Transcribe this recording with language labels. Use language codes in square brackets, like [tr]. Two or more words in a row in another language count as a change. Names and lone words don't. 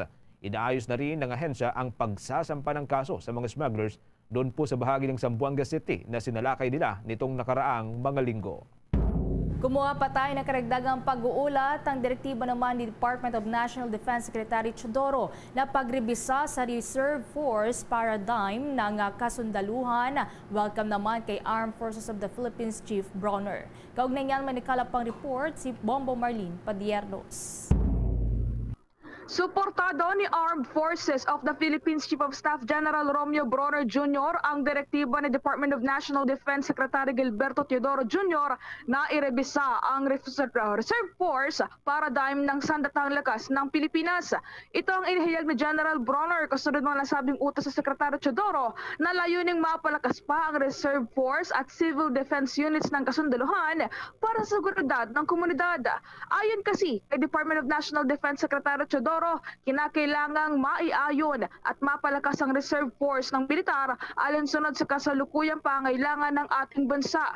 [tl] Inaayos na rin ng ahensya ang pagsasampa ng kaso sa mga smugglers doon po sa bahagi ng Zamboanga City na sinalakay nila nitong nakaraang mga linggo. Kumuha pa tayo ng karagdagang pag-uulat ang direktiba naman ni Department of National Defense Secretary Teodoro na pagrebisa sa [en] Reserve Force paradigm [tl] ng kasundaluhan. Welcome naman kay Armed Forces of the Philippines Chief Bronner. Kaugnay niyan may nakalapang report si Bombo Marlene Padiernos. Suportado ni Armed Forces of the Philippines Chief of Staff General Romeo Bronner Jr. ang direktiba ni Department of National Defense Secretary Gilberto Teodoro Jr. na irebisa ang [en] Reserve Force paradigm [tl] ng sandatahang lakas ng Pilipinas. Ito ang inihayag ni General Bronner kasunod ng nasabing utos sa Secretary Teodoro na layuning mapalakas pa ang Reserve Force at Civil Defense Units ng kasundaluhan para sa seguridad ng komunidad. Ayon kasi kay Department of National Defense Secretary Teodoro, kinakailangang maiayon at mapalakas ang Reserve Force ng militar alinsunod sa kasalukuyang pangailangan ng ating bansa.